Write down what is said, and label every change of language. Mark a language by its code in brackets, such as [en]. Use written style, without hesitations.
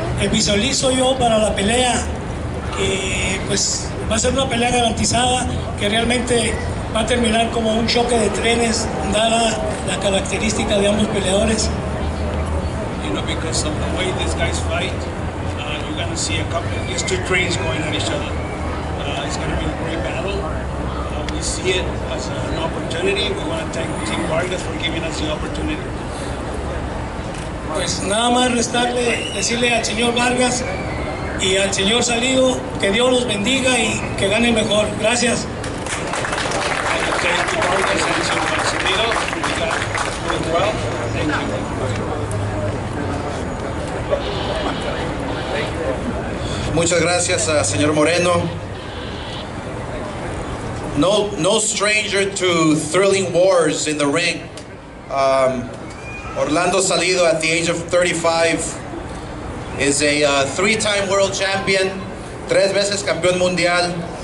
[es] Visualizo yo para la pelea que pues va a ser una pelea garantizada, que realmente va a terminar como un choque de trenes, dada la característica de ambos peleadores. [en] You know, because of the way these guys fight, you're going to see these two trains going at each other. It's going to be a great battle. We see it as an opportunity. We want to thank Team Vargas for giving us the opportunity. [es] Pues nada más restarle, decirle al señor Vargas y al señor Salido que Dios los bendiga y que gane mejor. Gracias. [en] Thank you, Vargas and Salido. You got doing well. Thank you. [es] Muchas gracias, señor Moreno. [en] No stranger to thrilling wars in the ring. Orlando Salido, at the age of 35, is a three-time world champion, [es] 3 veces campeón mundial.